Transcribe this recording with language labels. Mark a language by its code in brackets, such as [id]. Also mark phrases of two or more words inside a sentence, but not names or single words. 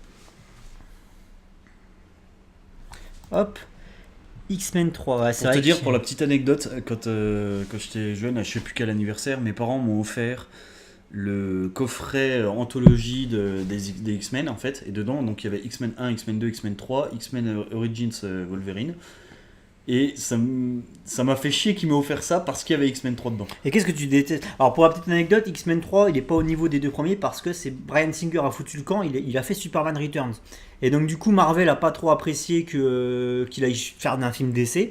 [fr] Hop. X-Men 3. Ouais, c'est Pour te vrai dire, que- pour la petite anecdote, quand j'étais jeune, à je sais plus quel anniversaire, mes parents m'ont offert le coffret anthologie des X-Men en fait, et dedans donc il y avait X-Men 1, X-Men 2, X-Men 3, X-Men Origins Wolverine, et ça m'a fait chier qu'ils m'aient offert ça parce qu'il y avait X-Men 3 dedans. Et qu'est-ce que tu détestes ? Alors, pour la petite anecdote, X-Men 3, il est pas au niveau des deux premiers parce que c'est Bryan Singer a foutu le camp, il a fait Superman Returns. Et donc, du coup, Marvel a pas trop apprécié qu'il aille faire un film d'essai.